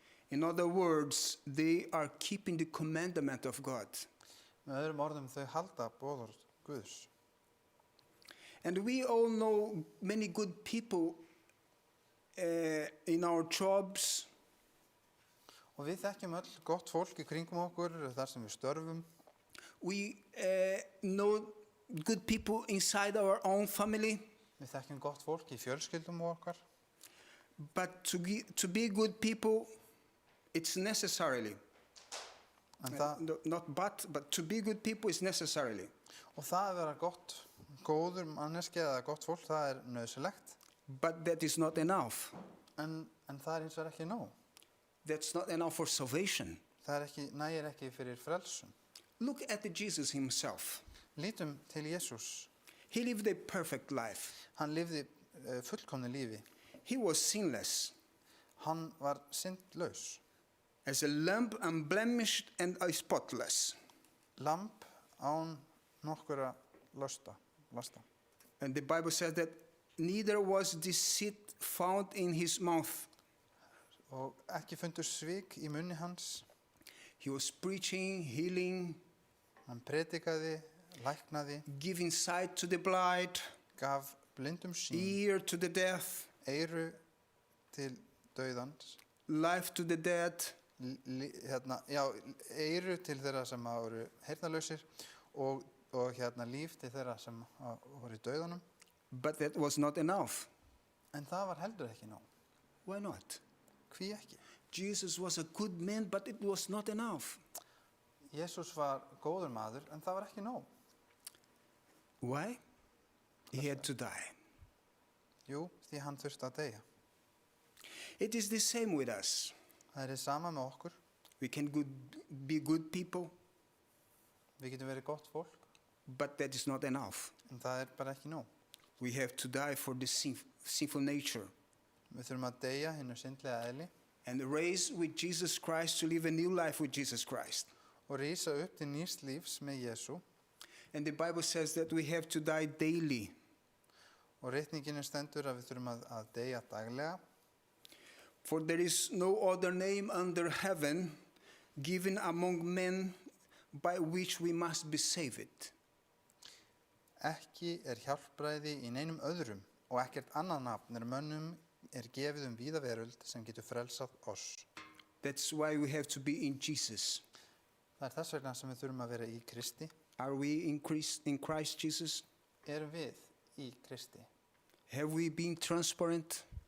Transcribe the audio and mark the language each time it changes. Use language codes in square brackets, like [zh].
[en] In other words, they are keeping the commandment of God. [is] Með öðrum orðum þau halda boðorð Guðs. [en] And we all know many good people in our jobs, [is] Og við þekkjum öll gott fólk í kringum okkur þar sem við störfum. [en] we know good people inside our own family, [is] Við þekkjum gott fólk í fjölskyldum okkar. [en] but to be good people, it's necessarily. [is] En það, [en] Not but to be good people is necessarily. [is] og það að vera góður manneski eða gott fólk, það er nauðsynlegt. [en] But that is not enough. [is] En það er hins vegar ekki nóg. [en] That's not enough for salvation. [is] Það er nægir ekki fyrir frelsun. [en] Look at Jesus himself. [is] Lítum til Jesús. [en] He lived a perfect life. [is] Hann lifði fullkomnu lífi. [en] He was sinless, [is] Hann var syndlaus. [en] as a lamb unblemished and spotless. [is] Lamb án nokkura lasta. [en] And the Bible says that neither was deceit found in his mouth. [is] Og ekki fundur svik í munni hans. [en] He was preaching, healing, [is] Hann predikaði, læknaði, [en] giving sight to the blind, [is] gaf blindum sýn, [en] ear to the deaf, [is] eyru til dauðans, [en] life to the dead, [is] eyru til þeirra sem voru heyrnarlausir og líf til þeirra sem voru í dauðanum. [en] but that was not enough. [is] En það var heldur ekki nóg. [en] Why not? [is] Hví ekki? [en] Jesus was a good man, but it was not enough. [is] Jesús var góður maður, en það var ekki nóg. [en] Why? He had to die. [is] Jú, því hann þurfti að deyja. [en] It is the same with us. [is] Það er sama með okkur. [en] We can be good people, [is] Við getum verið gott fólk, [en] but that is not enough. [is] en það er bara ekki nóg. [en] We have to die for the sinful nature [is] Við þurfum að deyja hinnu syndlega eðli [en] and raise with Jesus Christ to live a new life with Jesus Christ. [is] og rísa upp til nýs lífs með Jesú. [en] And the Bible says that we have to die daily. [is] Og ritninginu stendur að við þurfum að deyja daglega. [en] For there is no other name under heaven given among men by which we must be saved. [is] Ekki hjálpræði í neinum öðrum og ekkert annað nafn mönnum gefið víða veröld sem getur frelsað oss. [en] That's why we have to be in Jesus. [is] Það er þess vegna sem við þurfum að vera í Kristi. [en] Are we in Christ Jesus? [is] Erum við í Kristi? [en] Have we been transparent?